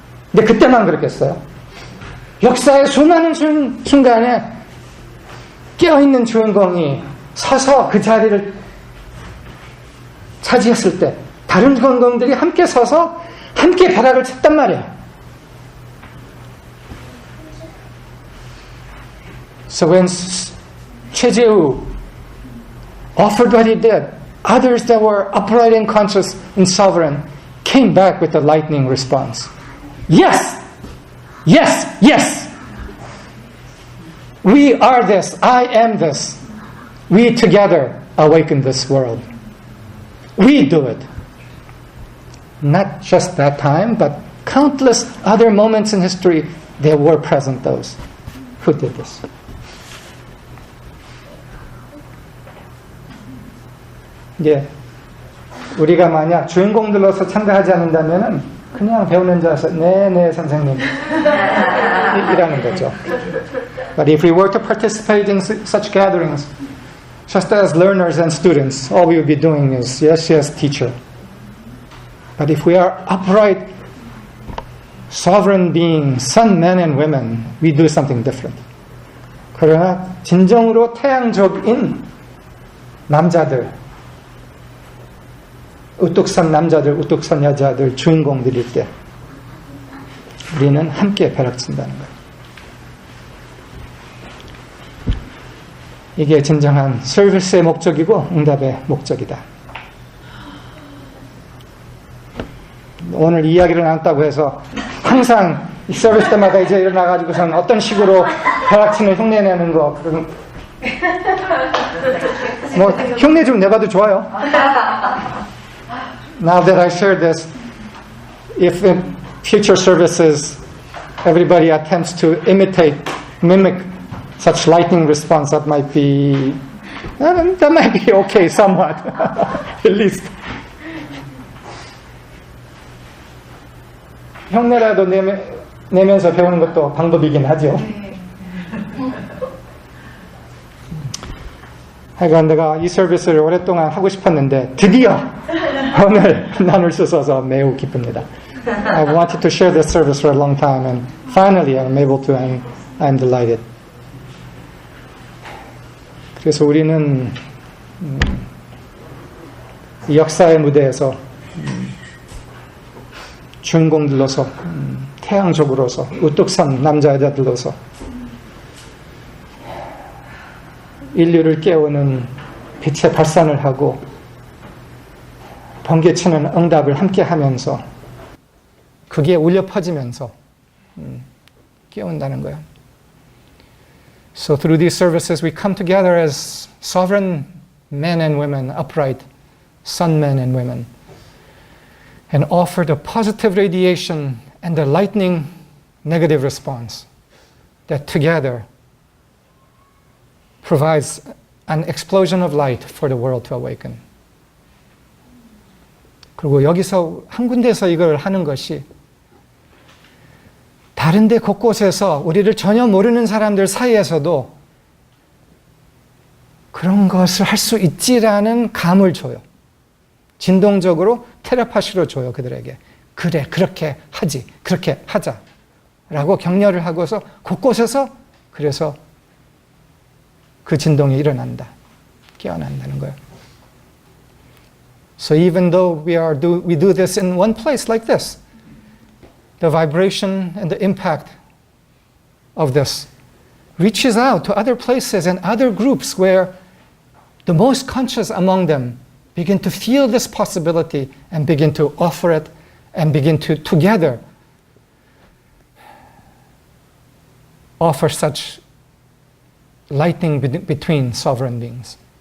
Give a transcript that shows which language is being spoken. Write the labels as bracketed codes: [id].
[ko] 근데 그때만 그랬겠어요? 역사의 수많은 순간에 깨어있는 주인공이 서서 그 자리를 차지했을 때 다른 주인공들이 함께 서서 함께 벼락을 쳤단 말이에요. [en] So when Chae-jeou offered what he did, others that were upright and conscious and sovereign came back with a lightning response. Yes! Yes! Yes! We are this. I am this. We together awaken this world. We do it. Not just that time, but countless other moments in history, there were present those who did this. [ko] 이제 우리가 만약 주인공들로서 참가하지 않는다면은 그냥 배우는 자서 네 선생님 이라는 거죠. [en] But if we were to participate in such gatherings, just as learners and students, all we would be doing is yes, teacher. But if we are upright, sovereign beings, sun, men, and women, we do something different. [ko] 그러나 진정으로 태양적인 남자들, 우뚝선 남자들, 우뚝선 여자들, 주인공들일 때 우리는 함께 벼락친다는 거예요. 이게 진정한 서비스의 목적이고 응답의 목적이다. 오늘 이야기를 나눴다고 해서 항상 서비스 때마다 이제 일어나가지고선 어떤 식으로 벼락치는 흉내 내는 거 뭐 흉내 좀 내봐도 좋아요. [en] Now that I shared this, if in future services everybody attempts to mimic such lightning response, that might be okay somewhat, at least. [ko] 흉내라도 내면서 배우는 것도 방법이긴 하죠. 하여간 내가 이 서비스를 오랫동안 하고 싶었는데 드디어 오늘 나눌 수 있어서 매우 기쁩니다. [en] I wanted to share this service for a long time and finally I'm able to. I'm delighted. [ko] 그래서 우리는 이 역사의 무대에서 주인공들로서 태양적으로서 우뚝선 남자 여자들로서 인류를 깨우는 빛의 발산을 하고 번개치는 응답을 함께 하면서 그게 울려 퍼지면서 깨운다는 거예요. [en] So through these services we come together as sovereign men and women, upright sun men and women, and offer the positive radiation and the lightning negative response that together provides an explosion of light for the world to awaken. [ko] 그리고 여기서 한 군데서 이걸 하는 것이 다른 데 곳곳에서 우리를 전혀 모르는 사람들 사이에서도 그런 것을 할 수 있지라는 감을 줘요. 진동적으로 텔레파시로 줘요, 그들에게. 그래, 그렇게 하지, 그렇게 하자 라고 격려를 하고서 곳곳에서 그래서 그 진동이 일어난다, 깨어난다는 거예요. [en] So even though we do this in one place like this, the vibration and the impact of this reaches out to other places and other groups where the most conscious among them begin to feel this possibility and begin to offer it and begin to together offer such lighting between sovereign beings.